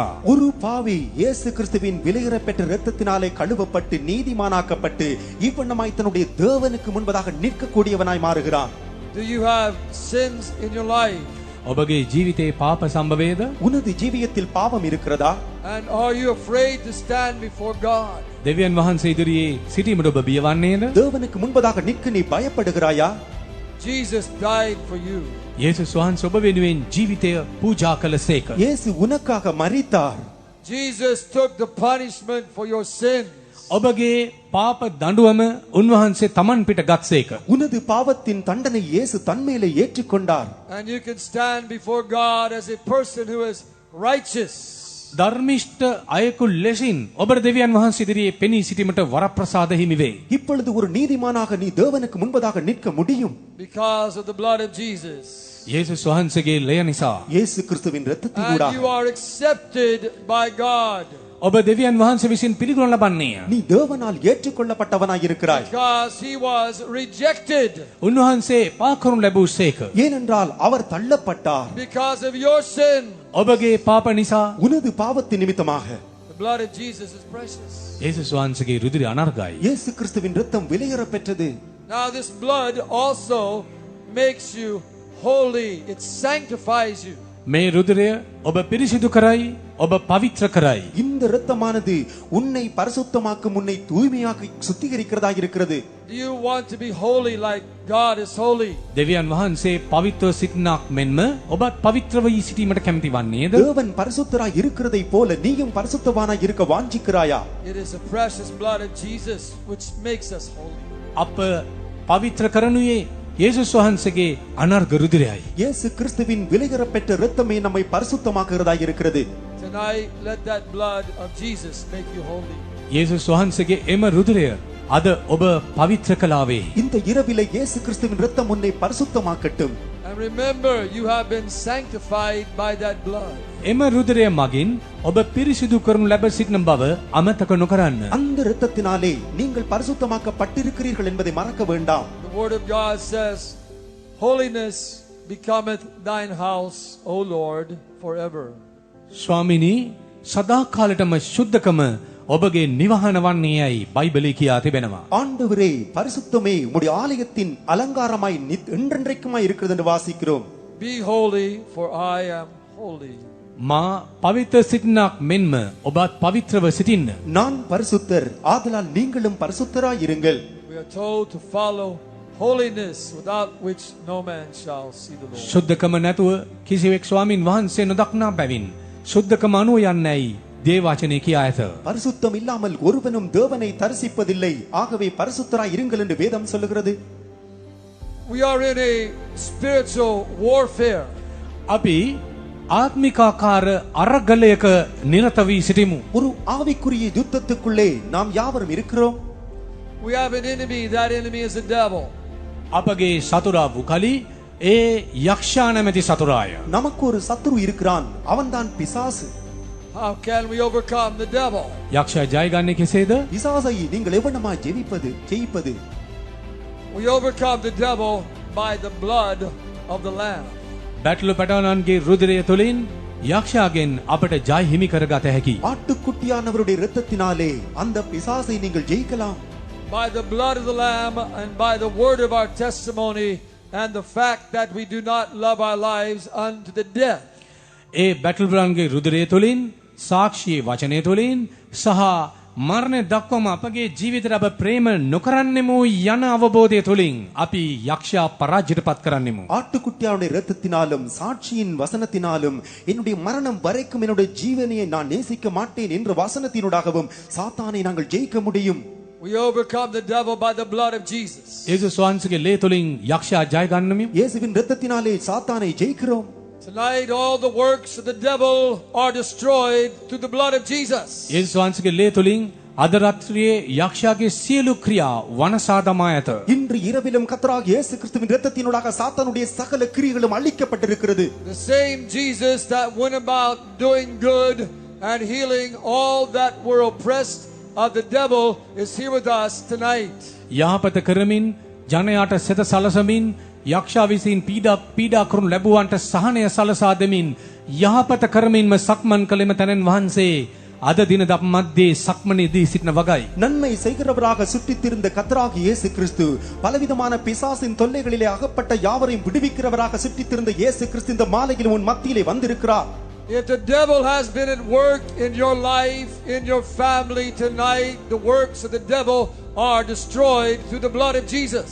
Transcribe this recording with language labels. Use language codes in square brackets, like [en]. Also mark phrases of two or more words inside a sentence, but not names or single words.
[ta] ஒரு பாவி இயேசு கிறிஸ்துவின் விலையேற பெற்ற இரத்தத்தினாலே கழுவப்பட்டு நீதிமானாக்கப்பட்டு இவ்வண்ணமாய் தன்னுடைய தேவனுக்கு முன்பதாக நிற்கக்கூடியவனாய் மாறுகிறான். [en] Do you have sins in your life? [si] ඔබගේ ජීවිතේ පාප සම්භවයේද? [ta] உனது ஜீவியத்தில் பாவம் இருக்கிறதா? [en] And are you afraid to stand before God? [si] දෙවියන් වහන්සේ ඉදිරියේ සිටීමට ඔබ බිය වන්නේද? [ta] தேவனுக்கு முன்பதாக நிற்க நீ பயப்படுகிறாயா? [en] Jesus died for you. [si] යේසුස් වහන්සේ ඔබ වෙනුවෙන් ජීවිතය පූජා කළසේක. [ta] இயேசு உனக்காக மரித்தார். [en] Jesus took the punishment for your sins. [si] ඔබගේ පාප දඬුවම උන්වහන්සේ තමන් පිට ගත්සේක. [ta] உனது பாவத்தின் தண்டனை இயேசு தன்மேலே ஏற்றுக்கொண்டார். [en] And you can stand before God as a person who is righteous. [si] ධර්මිෂ්ඨ අයෙකු ලෙසින් ඔබට දෙවියන් වහන්සේ ඉදිරියේ පෙනී සිටීමට වරප්‍රසාද හිමි වේ. [ta] இப்பொழுது ஒரு நீதிமானாக நீ தேவனுக்கு முன்பதாக நிற்க முடியும். [en] Because of the blood of Jesus. [si] යේසුස් වහන්සේගේ ලය නිසා. [ta] இயேசு கிறிஸ்துவின் [en] And [ta] இரத்தத்தினூடாக [en] you are accepted by God. [si] ඔබ දෙවියන් වහන්සේ විසින් පිළිගනු ලබන්නේය. [ta] நீ தேவனால் ஏற்றுக்கொள்ளப்பட்டவனாய் இருக்கிறாய். [en] Because he was rejected. [si] උන්වහන්සේ පා කරනු ලැබූසේක. [ta] ஏனென்றால் அவர் தள்ளப்பட்டார். [en] Because of your sin. [si] ඔබගේ පාප නිසා [ta] உனது பாவத்தின் நிமித்தமாக. [en] The blood of Jesus is precious. [si] යේසුස් වහන්සේගේ රුධිරය අනර්ගයි. [ta] இயேசு கிறிஸ்துவின் இரத்தம் விலையேற பெற்றது. [en] Now this blood also makes you holy. It sanctifies you. [si] මේ රුධිරය ඔබ පිරිසිදු කරයි, ඔබ පවිත්‍ර කරයි. [ta] இந்த இரத்தமானது உன்னை பரிசுத்தமாக்கும், உன்னை தூய்மையாக்கி சுத்திகரிக்கிறதாக இருக்கிறது. [en] Do you want to be holy like God is holy? [si] දෙවියන් වහන්සේ පවිත්‍රව සිටිනාක් මෙන්ම ඔබත් පවිත්‍ර වී සිටීමට කැමති වන්නේද? [ta] தேவன் பரிசுத்தராய் இருக்கிறதை போல நீயும் பரிசுத்தவானாய் இருக்க வாஞ்சிக்கிறாயா? [en] It is the precious blood of Jesus which makes us holy. [si] අප පවිත්‍ර කරනුයේ යේසුස් වහන්සේගේ අනර්ග රුධිරයයි. [ta] இயேசு கிறிஸ்துவின் விலையேற பெற்ற இரத்தமே நம்மை பரிசுத்தமாக்குகிறதாக இருக்கிறது. [en] Tonight, let that blood of Jesus make you holy. [si] යේසුස් වහන්සේගේ එම රුධිරය අද ඔබ පවිත්‍ර කළාවේ. [ta] இந்த இரவிலே இயேசு கிறிஸ்துவின் இரத்தம் உன்னை பரிசுத்தமாக்கட்டும். [en] And remember, you have been sanctified by that blood. [si] එම රුධිරය මගින් ඔබ පිරිසිදු කරනු ලැබ සිටින බව අමතක නොකරන්න. [ta] அந்த இரத்தத்தினாலே நீங்கள் பரிசுத்தமாக்கப்பட்டிருக்கிறீர்கள் என்பதை மறக்க வேண்டாம். [en] The word of God says, holiness becometh thine house, O Lord, forever. [si] ස්වාමිනී සදාකාලටම ශුද්ධකම ඔබගේ නිවහන වන්නේයයි බයිබලයේ කියා තිබෙනවා. [ta] ஆண்டவரே பரிசுத்தமே உம்முடைய ஆலயத்தின் அலங்காரமாய் என்றென்றைக்குமாய் இருக்கிறது என்று வாசிக்கிறோம். [en] Be holy, for I am holy. [si] මා පවිත්‍ර සිටිනාක් මෙන්ම ඔබත් පවිත්‍රව සිටින්න. [ta] நான் பரிசுத்தர், ஆதலால் நீங்களும் பரிசுத்தராய் இருங்கள். [en] We are told to follow holiness, without which no man shall see the Lord. [si] ශුද්ධකම නැතුව කිසිවෙක් ස්වාමින් වහන්සේ නොදක්නා බැවින් ශුද්ධකම අනුව යන්නේයි දේවවචනේ කියා ඇත. [ta] பரிசுத்தம் இல்லாமல் ஒருவனும் தேவனை தரிசிப்பதில்லை. ஆகவே பரிசுத்தராய் இருங்கள் என்று வேதம் சொல்லுகிறது. [en] We are in a spiritual warfare. [si] අපි ආත්මිකාකාර අරගලයක නිරත වී සිටිමු. [ta] ஒரு ஆவிக்குரிய யுத்தத்துக்குள்ளே நாம் யாவரும் இருக்கிறோம். [en] We have an enemy. That enemy is the devil. [si] අපගේ සතුරා වූ කලි ඒ යක්ෂයා නැමැති සතුරාය. [ta] நமக்கு ஒரு சத்துரு இருக்கிறான், அவன்தான் பிசாசு. [en] How can we overcome the devil? [si] යක්ෂයා ජයගන්නේ කෙසේද? [ta] பிசாசை நீங்கள் எவ்வளமாய் ஜெயிப்பது? [en] We overcome the devil by the blood of the Lamb. [si] බැටළු පැටවුණන්ගේ රුධිරය තුලින් යක්ෂයාගෙන් අපට ජය හිමි කරගත හැකි. [ta] ஆட்டுக்குட்டியானவருடைய இரத்தத்தினாலே அந்த பிசாசை நீங்கள் ஜெயிக்கலாம். [en] By the blood of the Lamb and by the word of our testimony and the fact that we do not love our lives unto the death. [si] ඒ බැටළුවන්ගේ රුධිරය තුලින් සාක්ෂියේ වචනය තුලින් සහ මරණය දක්වාම අපගේ ජීවිතයට අප ප්‍රේම නොකරන්නෙමු යන අවබෝධය තුලින් අපි යක්ෂයා පරාජයටපත් කරන්නෙමු. [ta] ஆட்டுக்குட்டியானுடைய இரத்தத்தினாலும் சாட்சியின் வசனத்தினாலும் என்னுடைய மரணம் வரைக்கும் என்னுடைய ஜீவனையை நான் நேசிக்க மாட்டேன் என்ற வசனத்தினூடாகவும் சாத்தானை நாங்கள் ஜெயிக்க முடியும். [en] We overcome the devil by the blood of Jesus. [si] යේසුස් වහන්සේගේ ලේ තුලින් යක්ෂයා ජය ගන්නෙමු. [ta] இயேசுவின் இரத்தத்தினாலே சாத்தானை ஜெயிக்கிறோம். [en] Tonight all the works of the devil are destroyed through the blood of Jesus. [si] යේසුස් වහන්සේගේ ලේ තුලින් අද රාත්‍රියේ යක්ෂයාගේ සියලු ක්‍රියා වනසා දමා ඇත. [ta] இன்று இரவிலும் கர்த்தராகிய இயேசு கிறிஸ்துவின் இரத்தத்தினூடாக சாத்தானுடைய சகல கிரியைகளும் அழிக்கப்பட்டிருக்கிறது. [en] The same Jesus that went about doing good and healing all that were oppressed of the devil is here with us tonight. [si] යහපත කරමින් ජනයාට සෙත සලසමින් යක්ෂයා විසින් පීඩා කරනු ලැබුවන්ට සහනය සලසා දෙමින් යහපත කරමින්ම සක්මන් කළෙම තැනන් වහන්සේ අද දින අප මැද්දේ සක්මනේදී සිටින වගයි. [ta] நன்மை செய்கிறவராக சுற்றித் திரிந்த கர்த்தராகிய இயேசு கிறிஸ்து பலவிதமான பிசாசின் தொல்லைகளிலே அகப்பட்ட யாவரையும் விடுவிக்கிறவராக சுற்றித் திரிந்த இயேசு கிறிஸ்து இந்த மாலையில் உன் மத்தியிலே வந்திருக்கிறார். [en] If the devil has been at work in your life, in your family tonight, the works of the devil are destroyed through the blood of Jesus.